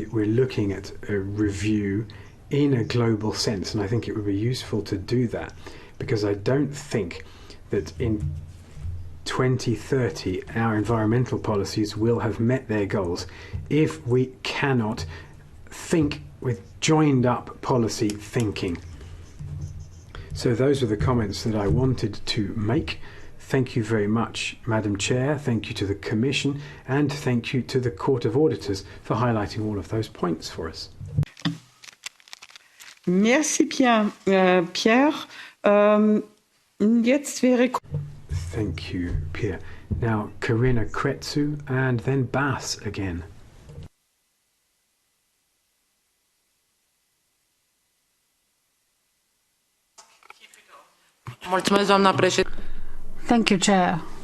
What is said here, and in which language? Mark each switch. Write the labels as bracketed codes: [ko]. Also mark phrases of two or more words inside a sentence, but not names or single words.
[en] We're looking at a review in a global sense, and I think it would be useful to do that, because I don't think that in 2030 our environmental policies will have met their goals if we cannot think with joined up policy thinking. So those are the comments that I wanted to make. Thank you very much, Madam Chair. Thank you to the Commission, and thank you to the Court of Auditors for highlighting all of those points for us. [fr] Merci bien, Pierre. [de] Jetzt wäre... [en] Thank you, Pierre. Now, Karina Kretsu and then Bas again. Thank you, Chair.